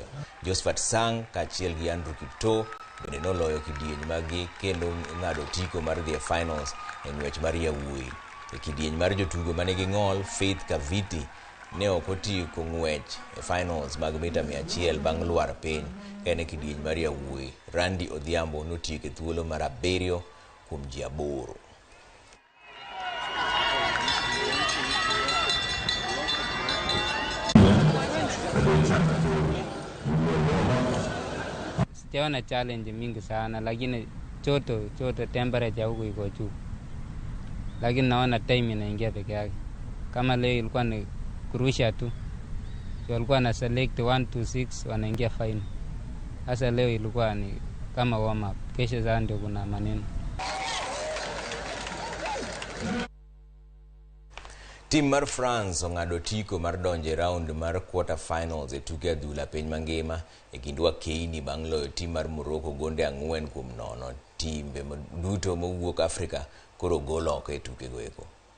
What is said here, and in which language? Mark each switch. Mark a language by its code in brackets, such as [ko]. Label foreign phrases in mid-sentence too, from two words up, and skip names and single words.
[luo] Josephat Sang kaachiel gi Andrew Kiptoo bende noloyo kidieny maggi kendo ng'ado tiko mar dhi e finals e ng'wech mar yawuoyi. E kidieny mar jotugo manigi ng'ol, Faith Kaviti ne ok otieko ng'wech e finals mag mita 100 bang' lwar piny en e kidieny mar yawuoyi. Randy Odhiambo notieko e thuolo mar 7 kuom ji 8. [sw] Sijaona challenge mingi sana, lakini choto temperature huku iko juu, lakini naona time inaingia peke yake. Kama leo ilikuwa ni kurusha tu, walikuwa na [en] select 1 to 6 [sw] wanaingia final. Sasa leo ilikuwa ni kama [en] warm up, [sw] kesho sasa ndio kuna maneno. [luo] Tim mar France ong'ado tiko mar donjo e round mar [en] quarter finals [luo] e tuke adhula piny mangima e kind wakeini bang' loyo tim mar Morocco gonde 4-0. Timbe duto mowuok Afrika koro gol oko e tukego eko.